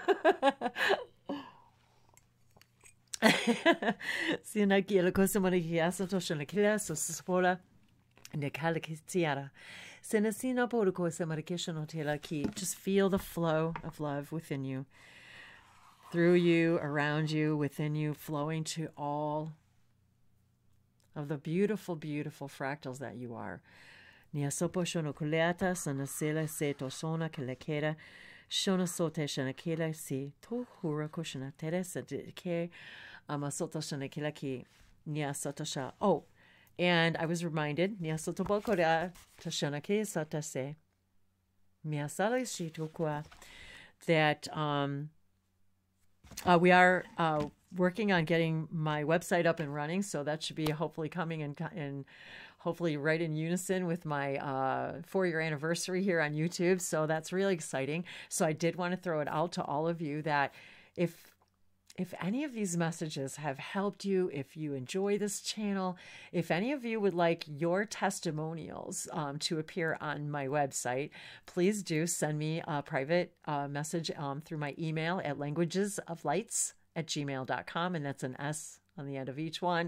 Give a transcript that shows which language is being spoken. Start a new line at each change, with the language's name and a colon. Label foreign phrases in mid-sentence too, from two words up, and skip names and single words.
English: Just feel the flow of love within you, through you, around you, within you, flowing to all of the beautiful, beautiful fractals that you are. Niasopo shono kuleata sanasela se tosona kelekera shono sote shanakela si to hura koshana teresa de amasoto shanakela ki niasotosha. Oh, and I was reminded niasotobokora tashanake satase miasale shitokua that we are working on getting my website up and running, so that should be hopefully coming in hopefully right in unison with my 4-year anniversary here on YouTube. So that's really exciting. So I did want to throw it out to all of you that if any of these messages have helped you, if you enjoy this channel, if any of you would like your testimonials to appear on my website, please do send me a private message through my email at languagesoflights@gmail.com, and that's an S on the end of each one.